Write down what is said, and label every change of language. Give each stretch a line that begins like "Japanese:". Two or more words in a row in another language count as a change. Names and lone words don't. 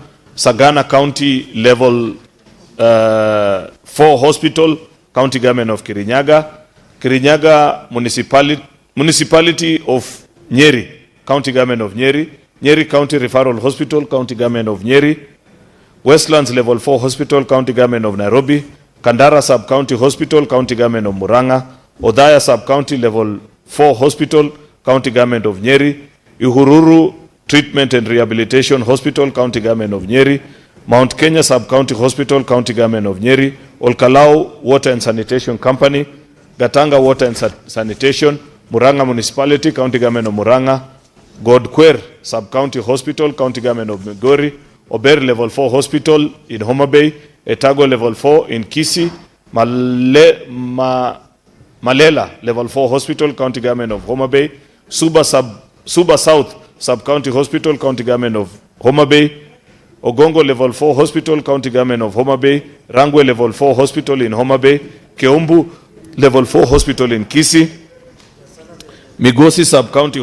English: Sagana County Level 4 Hospital, County Government of Kirinyaga, Kirinyaga Municipality of Nyeri, County Government of Nyeri, Nyeri County Referral Hospital, County Government of Nyeri, Westlands Level 4 Hospital, County Government of Nairobi, Kandara Sub-County Hospital, County Government of Muranga, Odaya Sub-County Level 4 Hospital, County Government of Nyeri, Ihururu Treatment and Rehabilitation Hospital, County Government of Nyeri, Mount Kenya Sub-County Hospital, County Government of Nyeri, Olkalau Water and Sanitation Company, Gatanga Water and Sanitation, Muranga Municipality, County Government of Muranga, Godkwer Sub-County Hospital, County Government of Migori, Oberi Level 4 Hospital in Homa Bay, Etago Level 4 in Kisii, Malela Level 4 Hospital, County Government of Homa Bay, Suba South Sub-County Hospital, County Government of Homa Bay, Ogongo Level 4 Hospital, County Government of Homa Bay, Rangwe Level 4 Hospital in Homa Bay, Keumbu Level 4 Hospital in Kisii, Migosi Sub-County